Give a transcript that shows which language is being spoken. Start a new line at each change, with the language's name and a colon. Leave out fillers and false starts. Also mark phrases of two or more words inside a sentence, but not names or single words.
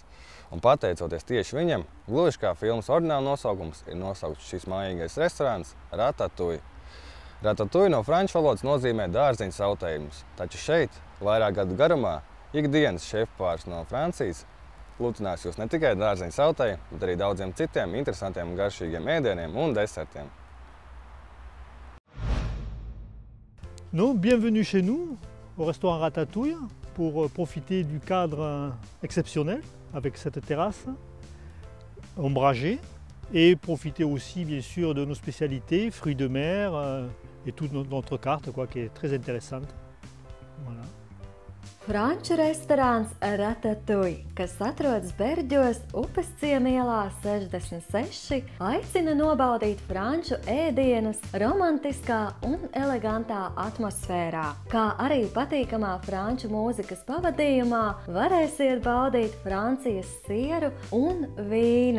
Latvian: Un pateicoties tieši viņam, gluži kā filmas oriģināla nosaukums, ir nosaukts šis mājīgais restorāns Ratatouille. Ratatouille no franču valodas nozīmē dārziņu sautējumus, taču šeit, vairāk gadu garumā, ikdienas šefpavārs no Francijas lutinās jūs ne tikai dārziņu sautēju, bet arī daudziem citiem interesantiem un garšīgiem ēdieniem un desertiem.
French: Bienvenue chez nous, au restaurant Ratatouille, pour profiter du cadre exceptionnel avec cette terrasse ombragée et profiter aussi bien sûr de nos spécialités, fruits de mer et toute notre carte qui est très intéressante. Voilà.
Latvian: Franču restorāns Ratatouille, kas atrodas Berģos, Upes ciema ielā 66, aicina nobaudīt franču ēdienus romantiskā un elegantā atmosfērā, kā arī patīkamā franču mūzikas pavadījumā varēsiet baudīt Francijas sieru un vīnu.